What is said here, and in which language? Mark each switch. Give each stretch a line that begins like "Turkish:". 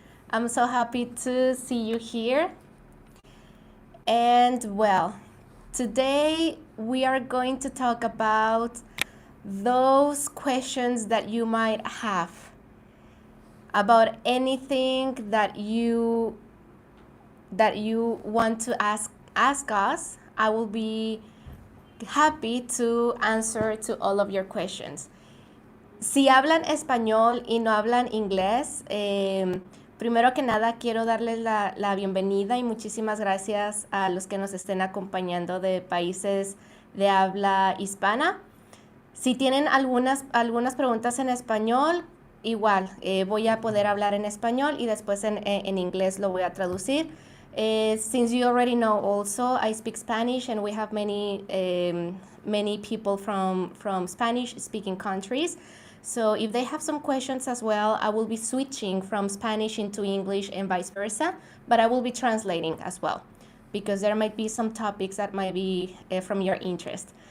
English: I'm so happy to see you here. And well, today we are going to talk about those questions that you might have about anything that you want to ask us. I will be happy to answer to all of your questions.
Spanish: Si hablan español y no hablan inglés, primero que nada quiero darles la bienvenida y muchísimas gracias a los que nos estén acompañando de países de habla hispana. Si tienen algunas preguntas en español, igual voy a poder hablar en español y después en inglés lo voy a traducir.
English: Since you already know also, I speak Spanish and we have many people from Spanish-speaking countries. So if they have some questions as well, I will be switching from Spanish into English and vice versa, but I will be translating as well, because there might be some topics that might be from your interest.